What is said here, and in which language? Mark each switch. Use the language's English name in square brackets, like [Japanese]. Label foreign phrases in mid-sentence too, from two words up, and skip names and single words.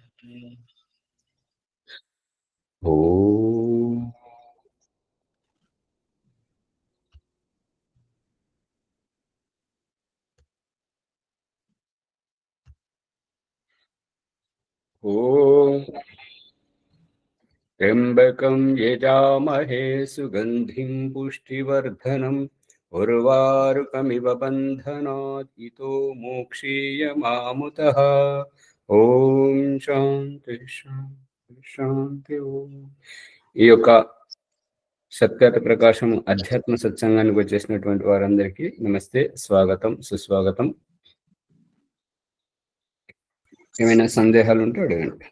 [Sanskrit] ఓం ఓం त्र्यम्बकं यजामहे सुगन्धिं पुष्टिवर्धनम् उर्वारुकमिव बन्धनात् इतो मोक्षीयमामुतः। ఓం శాంతి శాంతి శాంతి ఓం. [Telugu] ఈ యొక్క సత్యత ప్రకాశం అధ్యాత్మ సత్సంగానికి వచ్చేసినటువంటి వారందరికీ నమస్తే, స్వాగతం, సుస్వాగతం. ఏమైనా సందేహాలు ఉంటే అడగండి.